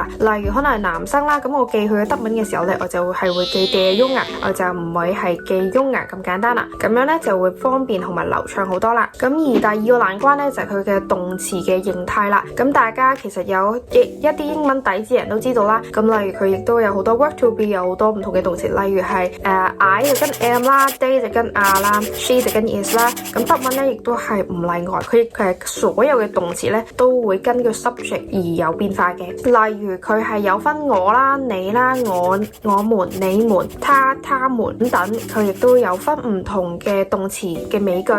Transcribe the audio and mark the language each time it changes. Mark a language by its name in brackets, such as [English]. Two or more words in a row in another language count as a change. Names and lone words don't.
[Cantonese] 例如可能係男生啦，咁我記佢嘅德文嘅時候咧，我就係會記 [German] der Junge， [Cantonese] 我就唔會係記 Junge咁簡單啦。咁樣咧就會方便同埋流暢好多啦。咁而第二個難關咧就係佢嘅動詞嘅形態啦。咁大家其實有一啲英文底子人都知道啦。咁例如佢亦都有好多 [English] work to be， [Cantonese] 有好多唔同嘅動詞，例如係I 就跟 am 啦 ，they 就跟 are 啦，she 就跟 is 啦。咁德文咧亦都係唔例外，佢係所有嘅動詞咧都會根據 subject 而有變化嘅。例如佢係有分我啦、你啦、我們、你們、他們等等，佢亦都有分唔同嘅動詞嘅尾句。